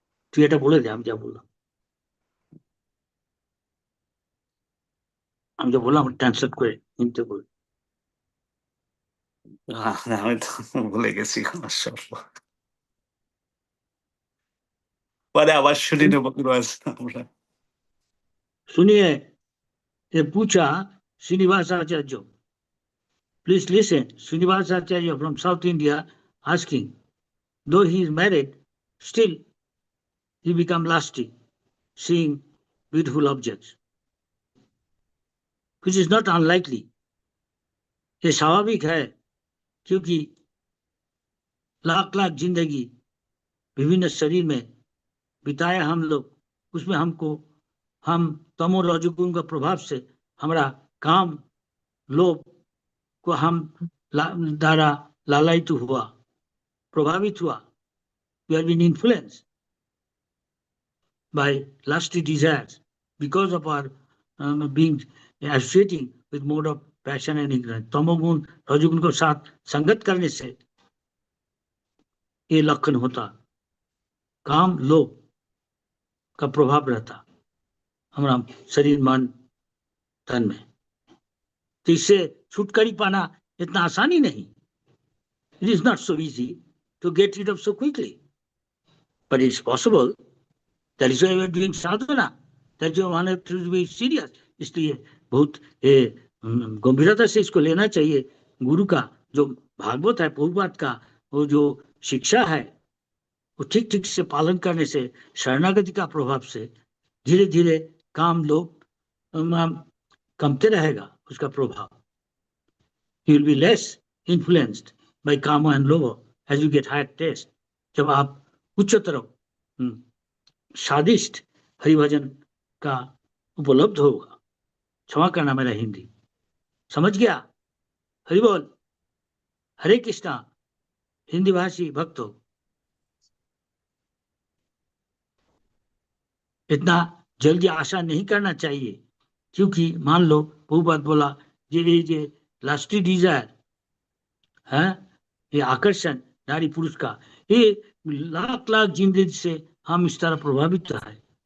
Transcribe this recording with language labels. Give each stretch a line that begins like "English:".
Bangla: তুই এটা বলে দে, আমি যা বললাম, আমি যা বললাম ট্রান্সলেট করে হিন্দিতে বল। আমি তো ভুলে গেছি সব, পরে আবার শুনি নেব গুরুমাজ আমরা।
Hindi: सुनिए, ये पूछा Srinivas Acharya.
English: Please listen. Srinivas Acharya from South India asking, though he is married, still he become lusty, seeing beautiful objects, which is not unlikely.
Hindi: ये स्वाभाविक है, क्योंकि लाख लाख जिंदगी विभिन्न शरीर में बिताया हम लोग, उसमें हम तमो रजोगुण का प्रभाव से हमारा काम लोभ को हम द्वारा लालायित हुआ, प्रभावित हुआ.
English: We have been influenced by lusty desires because of our being associating with mode of passion and ignorance.
Hindi: तमोगुण रजोगुण को साथ संगत करने से ये लक्षण होता, काम लोभ का प्रभाव रहता हमारा शरीर मन तन में. तो इससे छुटकारा पाना इतना आसानी नहीं.
English: It is not so easy to get rid of so quickly, but it's possible. That is why we are doing sadhana. That is why one has to be serious.
Hindi: इसलिए बहुत गंभीरता से इसको लेना चाहिए. गुरु का जो भागवत है, प्रभुपाद का वो जो शिक्षा है, वो ठीक ठीक से पालन करने से, शरणागति का प्रभाव से धीरे धीरे काम लोभ कमते रहेगा उसका प्रभाव.
English: You will be less influenced by kama and lobha as you get higher taste.
Hindi: जब आप उच्चतर स्वादिष्ट हरिभजन का उपलब्ध होगा. क्षमा करना मेरा हिंदी, समझ गया? हरि बोल, हरे कृष्णा. हिंदी भाषी भक्तों, इतना जल्दी आशा नहीं करना चाहिए, क्योंकि मान लो प्रभुपाद बोला ये
English: lusty desire
Hindi: है, ये आकर्षण नारी पुरुष का, ये लाख लाख जिंदगी से हम इस तरह प्रभावित है.